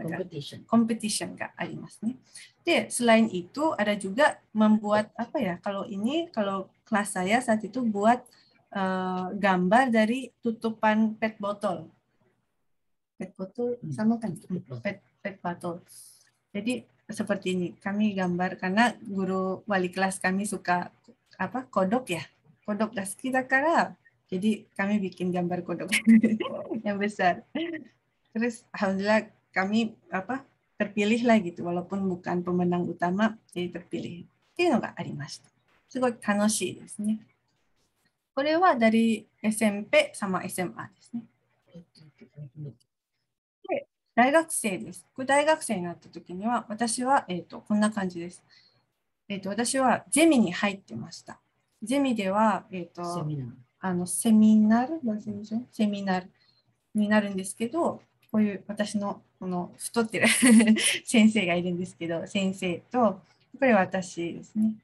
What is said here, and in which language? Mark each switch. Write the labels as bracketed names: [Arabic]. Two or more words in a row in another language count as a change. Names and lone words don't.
[Indonesian] Competition Kak, arimasu nih. Selain itu ada juga membuat kalau kelas saya saat itu buat gambar dari tutupan pet botol. Pet botol sama kan? Pet botol. Jadi seperti ini, kami gambar karena guru wali kelas kami suka kodok ya. [Japanese] Kodok 大好きだから. [Indonesian] Jadi kami bikin gambar kodok yang besar. Terus alhamdulillah kami terpilih lah gitu, walaupun bukan pemenang utama, jadi terpilih. Itu yang arimashita. [Japanese] すごい楽しいですね. これは [Indonesian] dari SMP sama SMA [Japanese] ですね。で、 大学生です。これ大学生になった時には、私は、こんな感じです。私はゼミに入ってました。ゼミでは、セミナーになるんですけど、こういう私のこの太ってる先生がいるんですけど、先生と、これは私ですね。